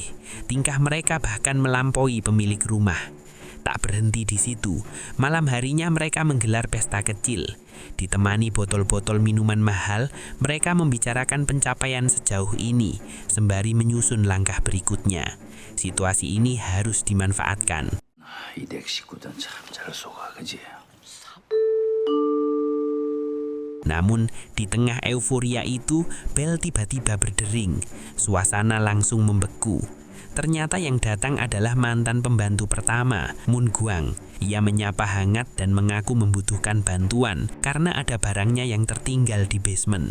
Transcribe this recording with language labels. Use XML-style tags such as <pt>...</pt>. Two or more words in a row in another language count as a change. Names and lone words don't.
<id>Tingkah mereka bahkan melampaui pemilik rumah. Tak berhenti di situ, malam harinya mereka menggelar pesta kecil. Ditemani botol-botol minuman mahal, mereka membicarakan pencapaian sejauh ini, sembari menyusun langkah berikutnya. Situasi ini harus dimanfaatkan.</id> <ko>이댁 식구들은 참 잘 속아, 그지?</ko> <id>Namun, di tengah euforia itu, bel tiba-tiba berdering. Suasana langsung membeku. Ternyata yang datang adalah mantan pembantu pertama, Moon Gwang. Ia menyapa hangat dan mengaku membutuhkan bantuan karena ada barangnya yang tertinggal di basement.</id>